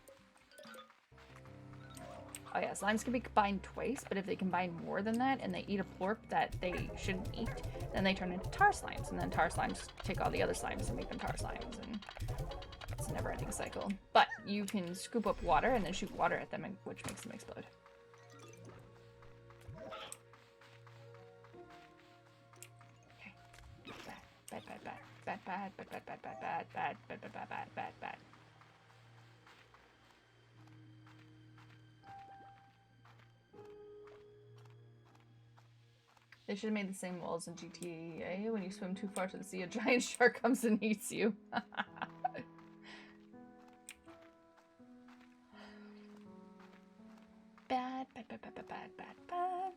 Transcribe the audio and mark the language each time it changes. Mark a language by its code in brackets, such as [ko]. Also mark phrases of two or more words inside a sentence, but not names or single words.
[en] Oh yeah, slimes can be combined twice, but if they combine more than that and they eat a plorp that they shouldn't eat, then they turn into tar slimes, and then tar slimes take all the other slimes and make them tar slimes, and it's a never-ending cycle. But you can scoop up water and then shoot water at them, which makes them explode. Okay. Bad, bad, bad, bad, bad, bad, bad, bad, bad, bad, bad, bad, bad, bad, bad, bad, bad. They should have made the same walls in GTA. When you swim too far to the sea, a giant shark comes and eats you. Bad, bad, bad, bad, bad, bad, bad, bad.